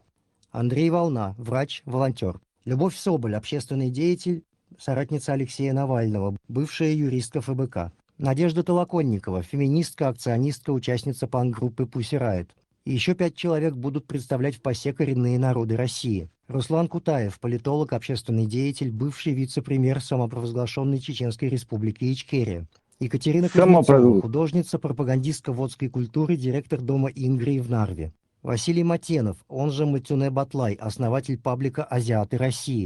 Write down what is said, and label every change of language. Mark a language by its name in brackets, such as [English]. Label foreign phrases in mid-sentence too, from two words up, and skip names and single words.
[Russian] Андрей Волна, врач, волонтер. Любовь Соболь, общественный деятель, соратница Алексея Навального, бывшая юристка ФБК. Надежда Толоконникова, феминистка, акционистка, участница панк-группы Pussy Riot. И еще 5 человек будут представлять в ПАСЕ коренные народы России. Руслан Кутаев, политолог, общественный деятель, бывший вице-премьер самопровозглашенной Чеченской республики Ичкерия. Екатерина Кузнецова, художница, пропагандистка водской культуры, директор дома Ингрии в Нарве. Василий Матенов, он же Матюне Батлай, основатель паблика «Азиаты России».